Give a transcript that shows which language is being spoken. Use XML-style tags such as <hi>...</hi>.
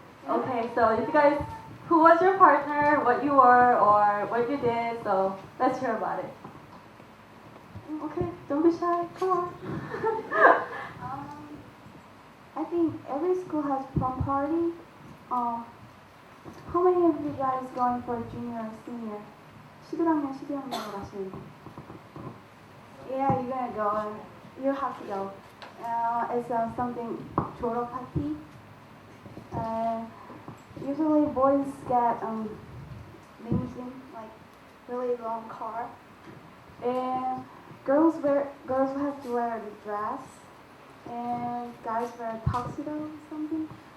<en>Okay, so if you guys, who was your partner, what you were, or what you did, so let's hear about it. Okay, don't be shy, come on. I think every school has prom party. How many of you guys going for junior or senior?</en> <ko>11학년, 12학년으로 가시는데.</ko> <en>Yeah, you're gonna go. You have to go. It's something 졸업 party. Usually boys get limousine, like really long car. And girls have to wear the dress, and guys wear tuxedo or something.</en>